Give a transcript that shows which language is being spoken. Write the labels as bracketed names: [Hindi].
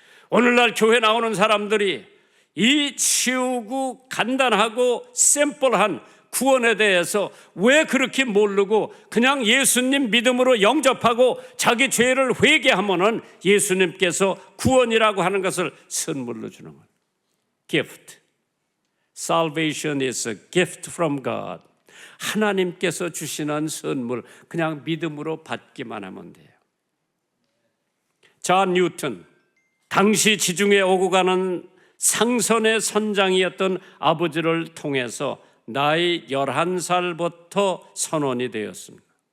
[Korean] 오늘날 교회 나오는 사람들이 이 쉬우고 간단하고 심플한 구원에 대해서 왜 그렇게 모르고 그냥 예수님 믿음으로 영접하고 자기 죄를 회개하면은 예수님께서 구원이라고 하는 것을 선물로 주는 거예요. [English] Gift. Salvation is a gift from God. [Korean] 하나님께서 주시는 선물, 그냥 믿음으로 받기만 하면 돼요. 존 뉴턴, 당시 지중해 오고 가는 상선의 선장이었던 아버지를 통해서 나이 11살부터 선원이 되었습니다.